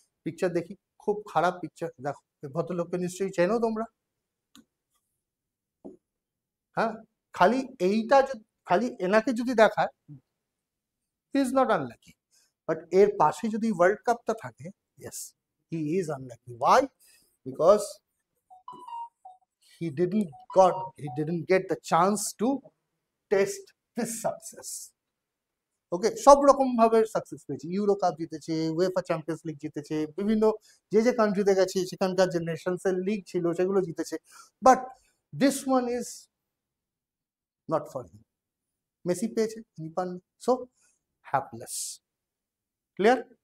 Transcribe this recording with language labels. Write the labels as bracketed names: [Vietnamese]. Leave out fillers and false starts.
[Bangla] Picture দেখি, খুব খারাপ পিকচার। দেখো, ভদ্রলোককে নিশ্চয়ই চেনো তোমরা। হ্যাঁ, খালি এইটা খালি এনাকে যদি দেখায়, [English] is not unlucky, [Bangla] বাট এর পাশে যদি ওয়ার্ল্ড কাপটা থাকে, [English] Yes he is unlucky. Why? Because he didn't get the chance to taste this success. [Bangla] ওকে, সব রকম ভাবে সাকসেস পেয়েছে, ইউরো কাপ জিতেছে, উয়েফা চ্যাম্পিয়ন্স লিগ জিতেছে, বিভিন্ন যে কান্ট্রিতে গেছে সেখানকার যে নেশনস এর লিগ ছিল সেগুলো জিতেছে, [English] But this one is not for him. [Bangla] Messi পেয়েছে, তিনি পাননি, সো হ্যাপলেস। ক্লিয়ার?